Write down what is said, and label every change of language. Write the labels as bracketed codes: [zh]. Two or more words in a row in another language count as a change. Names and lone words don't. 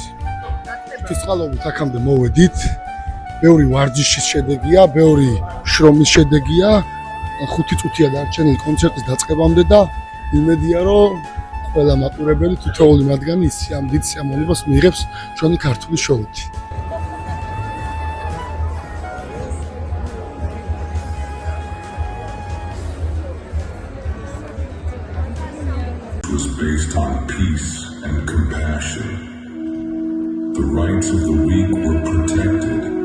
[ka] ფისხალობით აქამდე მოვედით. ბევრი ვარჯიშის შედეგია, ბევრი შრომის შედეგია. 5 წუთია დარჩენილი კონცერტის დაწყებამდე და იმედია რომ ყველა მაყურებელი თითოეული მათგანი ამ დიდ სიამოვნებას მიიღებს ჩვენი ქართული შოუით. [en] It was based on peace and compassion. The rights of the weak were protected.